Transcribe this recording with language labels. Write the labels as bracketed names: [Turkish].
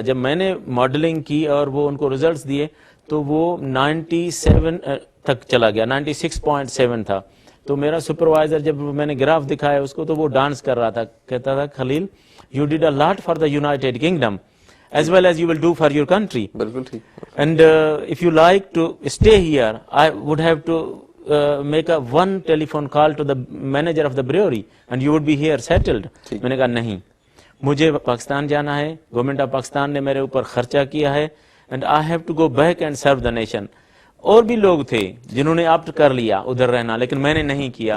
[Urdu] جب میں نے ماڈلنگ کی اور وہ ان کو رزلٹس دیے تو وہ 97 تک چلا گیا, 96.7 تھا. تو میرا سپروائزر جب میں نے گراف دکھایا اس کو تو وہ ڈانس کر رہا تھا, کہتا تھا خلیل [English] you did a lot for the United Kingdom as well as you will do for your country. [Urdu] بالکل ٹھیک. [English] And if you like to stay here, I would have to make a one telephone call to the manager of the brewery and you would be here settled. [Urdu] میں نے کہا نہیں, مجھے پاکستان جانا ہے, government of Pakistan نے میرے اوپر خرچہ کیا ہے, [English] and I have to go back and serve the nation. [Urdu] اور بھی لوگ تھے جنہوں نے آپٹ کر لیا ادھر رہنا, لیکن میں نے نہیں کیا.